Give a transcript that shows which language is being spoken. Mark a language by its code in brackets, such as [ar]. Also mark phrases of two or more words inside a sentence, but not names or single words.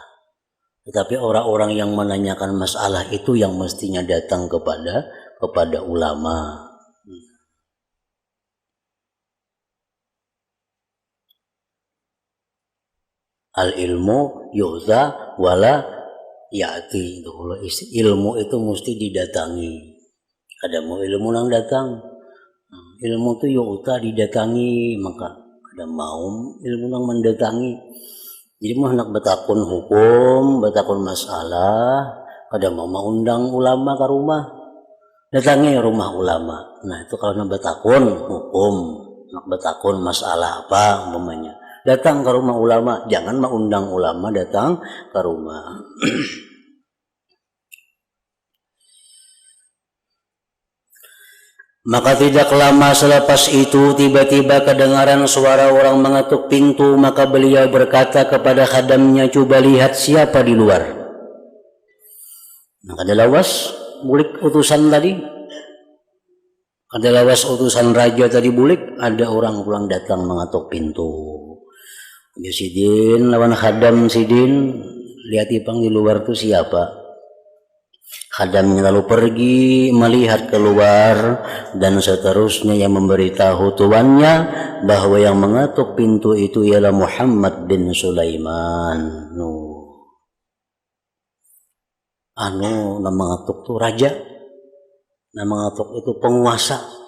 [id] Tetapi orang-orang yang menanyakan masalah itu yang mestinya datang kepada ulama. [ar] العلم يؤتى ولا يأتي. [bjn] Ilmu itu mesti didatangi. Ada mau ilmu nang datang. Ilmu itu yu'ta didatangi, maka ada mau ilmu nang mendatangi. Jadi mau hendak betakun hukum, betakun masalah, kada mau undang ulama ke rumah, datangi rumah ulama. Nah itu kalau nak betakun hukum, nak betakun masalah apa umpamanya, datang ke rumah ulama, jangan mengundang ulama datang ke rumah. [ms] Maka tidak lama selepas itu tiba-tiba kedengaran suara orang mengetuk pintu, maka beliau berkata kepada khadamnya, coba lihat siapa di luar. [bjn] Nah, ada lawas bulik utusan tadi, ada lawas utusan raja tadi bulik, ada orang pulang datang mengetuk pintu. Ya Sidin lawan khadam, Sidin lihat ipang di luar itu siapa. [ms] Khadamnya lalu pergi melihat keluar dan seterusnya yang memberitahu tuannya bahwa yang mengetuk pintu itu ialah Muhammad bin Sulaiman. [bjn] Nama mengetuk itu raja, nama mengetuk itu penguasa.